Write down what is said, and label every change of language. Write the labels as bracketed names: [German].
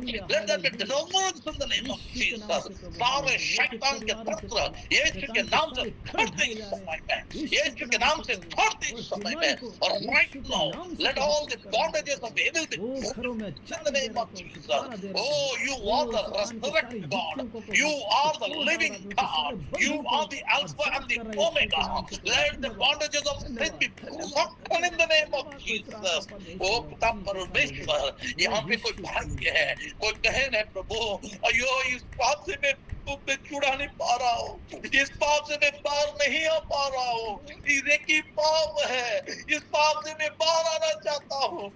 [English] Let there be deliverance in the name of Jesus. [Hindi] सारे शैतान के तंत्र यीशु के नाम से छोड़ते इस समय में, यीशु के नाम से छोड़ते इस समय में। [English] और right now let all the bondages of evil be broken in the name of Jesus. Oh, you are the resurrected God, you are the living God, you are the Alpha and the Omega. Let the bondages of sin be broken in the name of Jesus. [Hindi] ओ पिता परमेश्वर, यहाँ पे कोई भाग्य है, कोई बहन है प्रभु, अयो इस पाप से मैं छुड़ा नहीं पा रहा हूँ, इस पाप से मैं बाहर नहीं आ पा रहा हूँ, ये की पाप है, इस पाप से मैं बाहर आना चाहता हूँ।